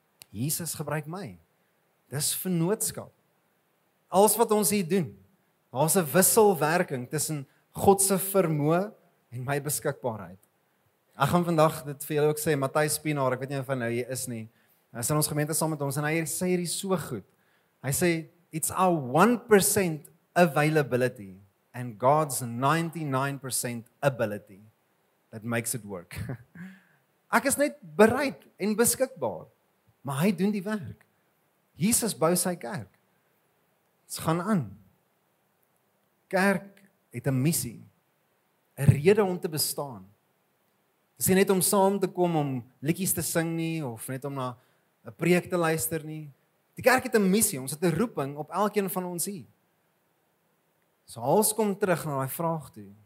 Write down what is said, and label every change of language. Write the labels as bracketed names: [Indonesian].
[Afrikaans] Jesus gebruik my. Dis vennootskap. Alles wat ons hier doen, daar's 'n wisselwerking tussen God se vermoë en my beskikbaarheid. Ek gaan vandag dit vir julle ook sê, Matthys Pinaar, ek weet nie of hy nou hier is nie. Hy is in ons gemeente saam met ons en hy sê hierdie so goed. Hy sê [English] it's our 1% availability and God's 99% ability that makes it work. [Afrikaans] Ek is net bereid en beskikbaar, maar hy doen die werk. Jesus bou sy kerk. Dit gaan aan. Kerk het 'n missie, 'n rede om te bestaan. Dis nie net om saam te kom om liedjies te sing nie of net om na 'n preek te luister nie. Die kerk het 'n missie, ons het 'n roeping op elkeen van ons hier. So ons kom terug na daai vraag toe.